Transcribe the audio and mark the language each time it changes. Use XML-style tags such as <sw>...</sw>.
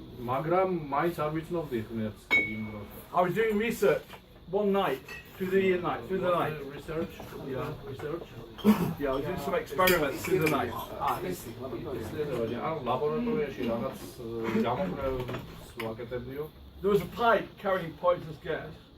<ka>მაგრამ მაინც არ ვიცნობდი ღმერთს იმ დროს.</ka> <en>I was doing research one night, through the night. Research? Yeah, research. Yeah, I was doing some experiments through the night.</en> <ka>ისლედოვანი, ანუ ლაბორატორიაში რაღაც გამოკვლევებს ვაკეთებდიო.</ka> <en>There was a pipe carrying poisonous gas.</en>